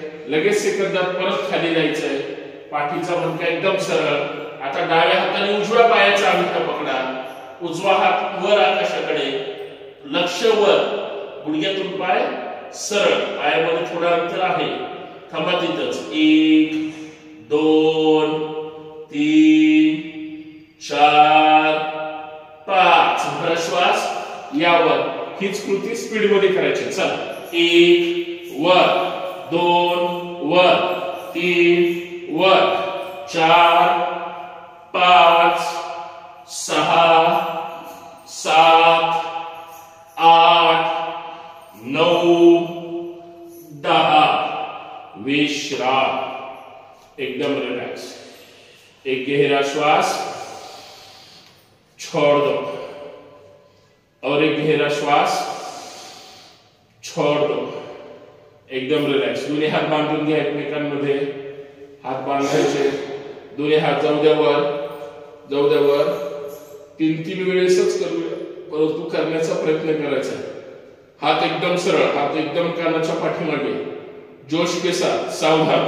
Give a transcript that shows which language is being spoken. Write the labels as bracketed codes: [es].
[mr] लगेच सेकंदात परत खाली जायचंय, पाठीचा मणका एकदम सरळ, आता डाव्या हाताने उजव्या पायाचा अंगठा पकडा, उजवा हात वर आकाशाकडे, लक्ष वर, गुडघ्यातून पाय सरळ, पायामध्ये थोडा अंतर आहे, थांबा तिथंच, 1 2 3 4 5, भरा श्वास, यावर, हीच कृती स्पीड मध्ये करायची. चला, 1 वर, 2 वर, 3 वर, 4 5 6 7 8 9 10, विश्राम, एकदम रिलैक्स, [hi] एक गहरा श्वास, छोड़ दो, और एक गहरा श्वास, छोड़ दो, [mr] एकदम रिलॅक्स. दोन्ही हात बांधून घ्या एकमेकांमध्ये, हात बांधायचे, दोन्ही हात जाऊ द्या वर, 3 वेळेसच करूया, परंतु करण्याचा प्रयत्न करायचा. हात एकदम सरळ, हात एकदम कानाच्या पाठीमागे, [hi] जोश के साथ, [mr] सावधान.